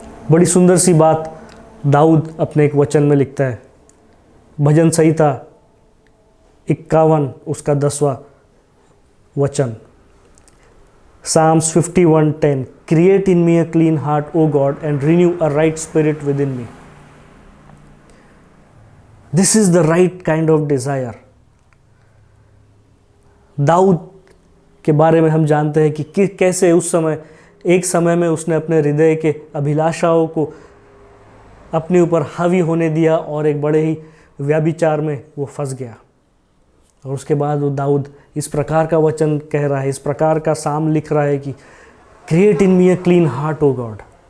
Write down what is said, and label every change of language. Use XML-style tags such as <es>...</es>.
<hi>बड़ी सुंदर सी बात दाऊद अपने एक वचन में लिखता है, भजन संहिता 51 उसका 10वां वचन,</hi> <en>Psalms 51:10, create in me a clean heart, O God, and renew a right spirit within me. This is the right kind of desire.</en> <hi>Dawood के बारे में हम जानते हैं कि कैसे उस समय, एक समय में उसने अपने हृदय के अभिलाषाओं को अपने ऊपर हावी होने दिया और एक बड़े ही व्यभिचार में वो फंस गया। और उसके बाद वो दाऊद इस प्रकार का वचन कह रहा है, इस प्रकार का साम लिख रहा है कि</hi> <en>Create in me a clean heart O God.</en>